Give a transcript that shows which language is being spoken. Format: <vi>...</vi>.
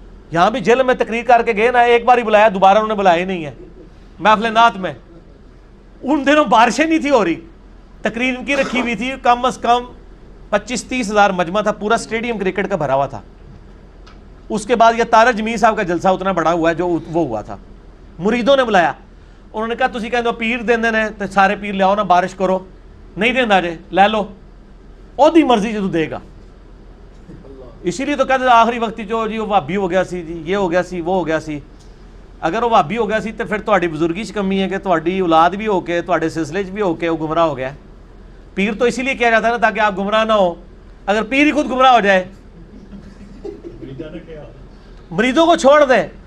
<ur>یہاں بھی جیل میں تقریر کر کے گئے نا، ایک بار ہی بلایا، دوبارہ انہوں نے بلایا ہی نہیں ہے. محفل نعت میں ان دنوں بارشیں نہیں تھی ہو رہی، تقریر ان کی رکھی ہوئی تھی، کم از کم 25-30 ہزار مجمع تھا، پورا اسٹیڈیم کرکٹ کا بھرا ہوا تھا. اس کے بعد یہ تارا جمیل صاحب کا جلسہ اتنا بڑا ہوا ہے جو وہ ہوا تھا. مریدوں نے بلایا، انہوں نے کہا</ur> <pa>تسی کہندے ہو پیر دیندے نے تے سارے پیر لیاؤ نا بارش کرو، نہیں دیندا جے لے لو، اودی مرضی جدوں دے گا.</pa> <ur>اسی لیے تو کہتے آخری وقت جو جی وہ وہابی ہو گیا سی، جی یہ ہو گیا سی، وہ ہو گیا سی.</ur> <pa>اگر وہ وہابی ہو گیا سی تو پھر تہاڈی بزرگی چ کمی ہے کہ تہاڈی اولاد بھی ہو کے تہاڈے سلسلے چ بھی ہو کے وہ گمراہ ہو گیا.</pa> <ur>پیر تو اسی لیے کیا جاتا ہے نا تاکہ آپ گمراہ نہ ہو. اگر پیر ہی خود گمراہ ہو جائے، مریدوں کو چھوڑ دیں.</ur>